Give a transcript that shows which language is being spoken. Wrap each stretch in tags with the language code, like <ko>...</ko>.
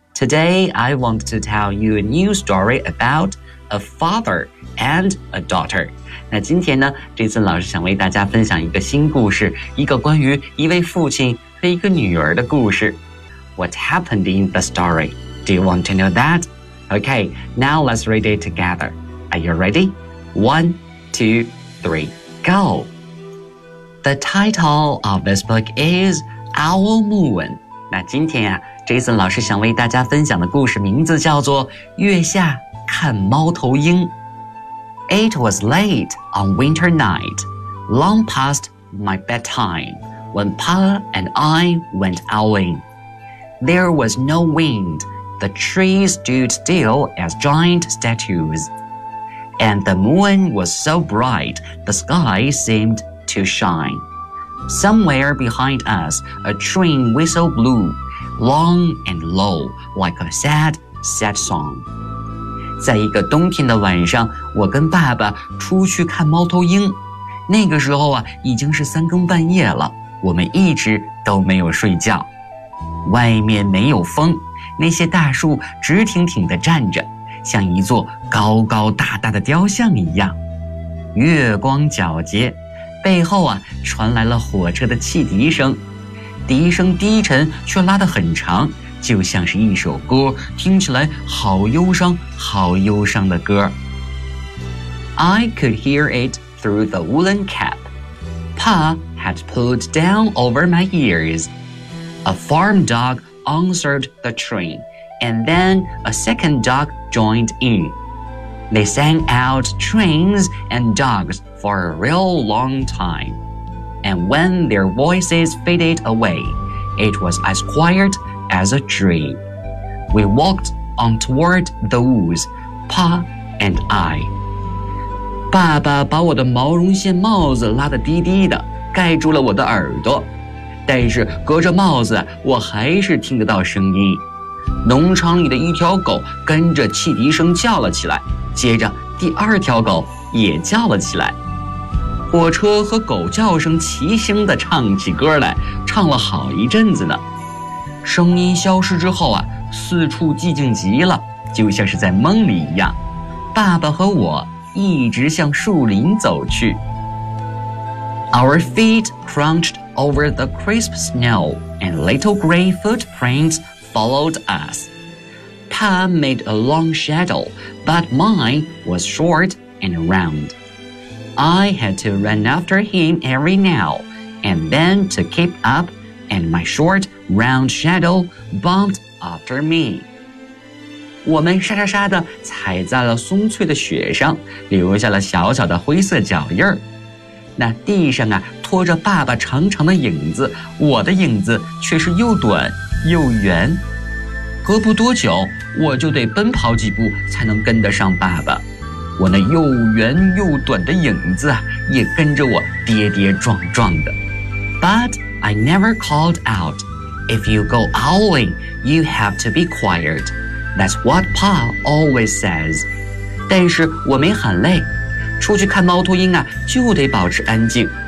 <en>Today I want to tell you a new story about a father and a daughter。</en> <zh>那今天呢，这次老师想为大家分享一个新故事，一个关于一位父亲和一个女儿的故事。</zh> <en>What happened in the story? Do you want to know that? Okay, now let's read it together. Are you ready? 1, 2, 3, go! The title of this book is Owl Moon.</en> <zh>那今天啊，这次老师想为大家分享的故事名字叫做月下看猫头鹰。</zh> <en>It was late on winter night, long past my bedtime, when Pa and I went owling. There was no wind, the trees stood still as giant statues, and the moon was so bright the sky seemed to shine. Somewhere behind us, a train whistle blew, long and low, like a sad, sad song.</en> <zh>在一个冬天的晚上，我跟爸爸出去看猫头鹰。那个时候啊，已经是三更半夜了，我们一直都没有睡觉。外面没有风，那些大树直挺挺地站着，像一座高高大大的雕像一样，月光皎洁，背后啊传来了火车的汽笛声，笛声低沉却拉得很长，就像是一首歌，听起来好忧伤好忧伤的歌。</zh> <en>I could hear it through the woolen cap Pa had pulled down over my ears. A farm dog answered the train, and then a second dog joined in. They sang out trains and dogs for a real long time. And when their voices faded away, it was as quiet as a dream. We walked on toward the woods, Pa and I.</en> <zh>爸爸把我的毛绒线帽子拉得低低的，盖住了我的耳朵，但是隔着帽子我还是听得到声音。农场里的一条狗跟着汽笛声叫了起来，接着第二条狗也叫了起来，火车和狗叫声齐声地唱起歌来，唱了好一阵子呢。声音消失之后啊，四处寂静极了，就像是在梦里一样。爸爸和我一直向树林走去。</zh> <en>Our feet crunched over the crisp snow and little gray footprints followed us. Pa made a long shadow, but mine was short and round. I had to run after him every now and then to keep up, and my short round shadow bumped after me.</en> <zh>我们沙沙沙地踩在了松脆的雪上，留下了小小的灰色脚印儿。那地上啊，拖着爸爸长长的影子，我的影子却是又短又圆。隔不多久，我就得奔跑几步才能跟得上爸爸。我那又圆又短的影子啊，也跟着我跌跌撞撞的。</zh> <en>But I never called out. If you go owling, you have to be quiet. That's what Pa always says.</en> <zh>但是我没喊累，出去看猫头鹰啊，就得保持安静。</zh>